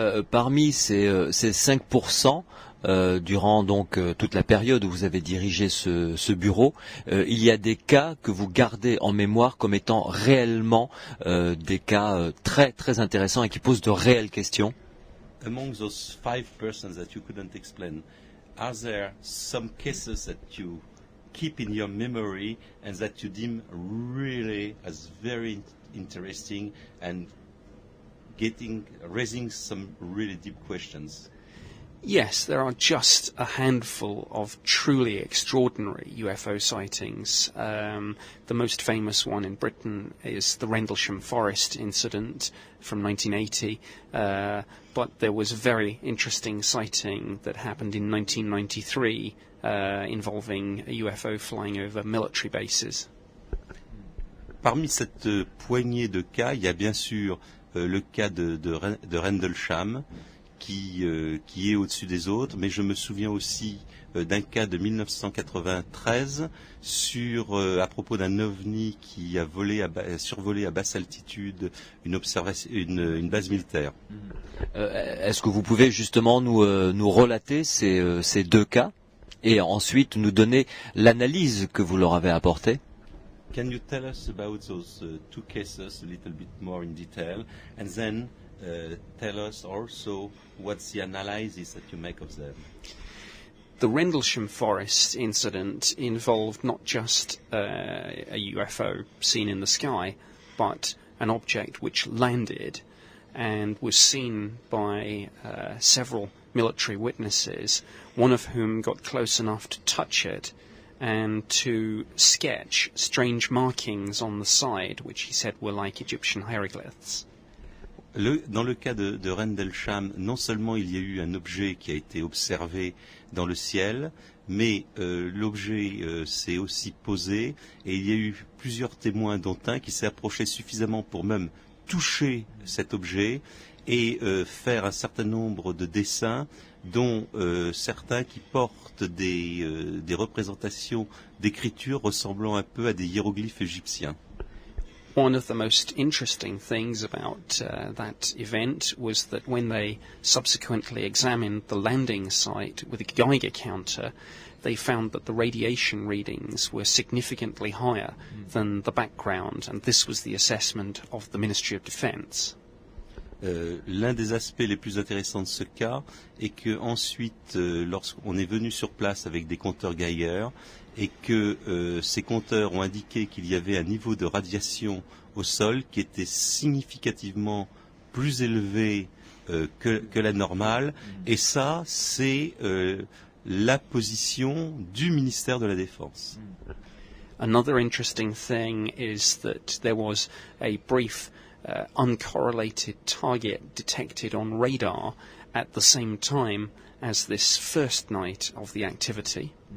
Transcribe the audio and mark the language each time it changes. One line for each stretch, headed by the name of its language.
French: Parmi ces 5%, durant donc toute la période où vous avez dirigé ce bureau, il y a des cas que vous gardez en mémoire comme étant réellement des cas très très intéressants et qui posent de réelles questions.
English: Among those 5% that you couldn't explain, are there some cases that you keep in your memory and that you deem really as very interesting and raising some really deep questions? Yes, there are just a handful of truly extraordinary UFO sightings. The most famous one in Britain is the Rendlesham Forest incident from 1980, but there was a very interesting sighting that happened in 1993 involving a UFO flying over military bases.
French: Parmi cette poignée de cas, il y a bien sûr le cas de Rendlesham, qui est au-dessus des autres, mais je me souviens aussi d'un cas de 1993 à propos d'un ovni qui a survolé à basse altitude une base militaire. Est-ce que vous pouvez justement nous relater ces deux cas et ensuite nous donner l'analyse que vous leur avez apportée?
English: Can you tell us about those two cases a little bit more in detail, and then tell us also what's the analysis that you make of them? The Rendlesham Forest incident involved not just a UFO seen in the sky, but an object which landed and was seen by several military witnesses, one of whom got close enough to touch it and to sketch strange markings on the side, which he said were like Egyptian hieroglyphs.
French: Dans le cas de Rendlesham, non seulement il y a eu un objet qui a été observé dans le ciel, mais l'objet s'est aussi posé et il y a eu plusieurs témoins, dont un qui s'est approché suffisamment pour même toucher cet objet et faire un certain nombre de dessins, dont certains qui portent des représentations d'écriture ressemblant un peu à des hiéroglyphes égyptiens.
English: One of the most interesting things about that event was that when they subsequently examined the landing site with a Geiger counter, they found that the radiation readings were significantly higher than the background, and this was the assessment of the Ministry of Defence.
French: L'un des aspects les plus intéressants de ce cas est que ensuite, lorsqu'on est venu sur place avec des compteurs Geiger et que ces compteurs ont indiqué qu'il y avait un niveau de radiation au sol qui était significativement plus élevé que la normale, et ça, c'est la position du ministère de la Défense.
English: Another interesting thing is that there was a brief uncorrelated target detected on radar at the same time as this first night of the activity.